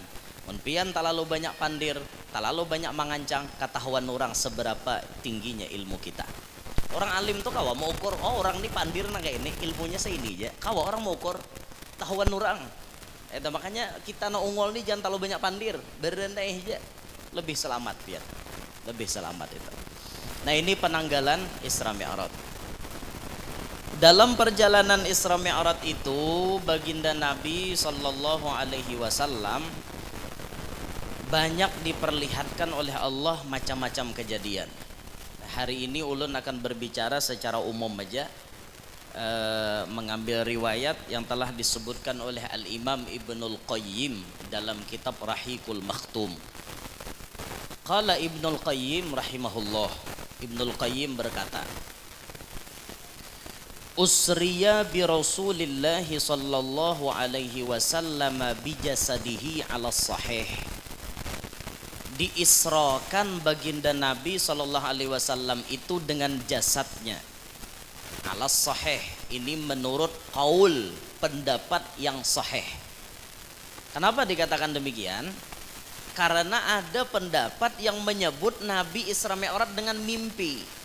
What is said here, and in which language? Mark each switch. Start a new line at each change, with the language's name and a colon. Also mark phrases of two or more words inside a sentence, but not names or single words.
Banjar: Menpian terlalu banyak pandir, terlalu banyak mengancang, ketahuan orang seberapa tingginya ilmu kita. Orang alim tuh kawa mau ukur, oh orang ini pandir nah kayak ini, ilmunya seini aja. Kawa orang mau ukur, tahuan orang. Itu makanya kita no ungol nih jangan terlalu banyak pandir, berendah aja, lebih selamat biar, lebih selamat itu.
Indonesian: Nah, ini penanggalan Isra Mi'raj. Dalam perjalanan Isra Mi'raj itu baginda Nabi
Arabic: صلى الله عليه وسلم
Indonesian: banyak diperlihatkan oleh Allah macam-macam kejadian.
Banjar: Hari ini ulun akan berbicara secara umum aja, mengambil riwayat yang telah disebutkan oleh Al-Imam Ibnul Qayyim dalam kitab Rahiqul Makhtum.
Arabic: قال ابن القيم رحمه الله, Ibnul Qayyim berkata, أسري برسول الله صلى الله عليه وسلم بجسده على الصحيح.
Indonesian: Diisrakan baginda Nabi
Arabic: صلى الله عليه وسلم
Indonesian: itu dengan jasadnya.
Arabic: على الصحيح,
Indonesian: ini menurut qaul, pendapat yang sahih. Kenapa dikatakan demikian? Karena ada pendapat yang menyebut Nabi Isra Mi'raj dengan mimpi.